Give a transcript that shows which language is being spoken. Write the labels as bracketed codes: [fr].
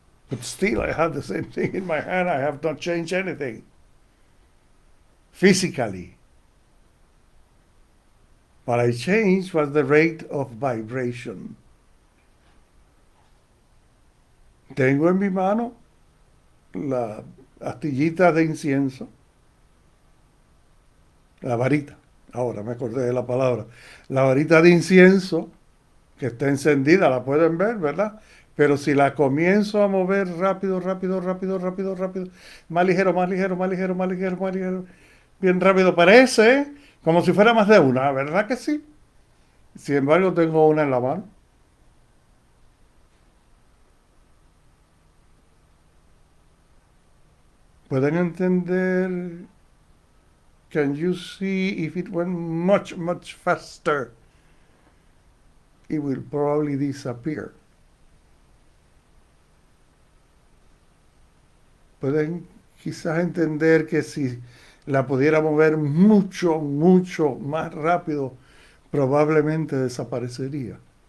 [en] But still, I have the same thing in my hand. I have not changed anything physically. What I changed was the rate of vibration. [es] Tengo en mi mano la astillita de incienso, la varita, ahora me acordé de la palabra, la varita de incienso que está encendida, la pueden ver, ¿verdad? Pero si la comienzo a mover rápido, rápido, rápido, rápido, rápido, más ligero, más ligero, más ligero, más ligero, más ligero, bien rápido, parece como si fuera más de una, ¿verdad que sí? Sin embargo, tengo una en la mano. ¿Pueden entender? [en] Can you see if it went much, much faster? It will probably disappear. [es] Pueden quizás entender que si la pudiera mover mucho, mucho más rápido, probablemente desaparecería.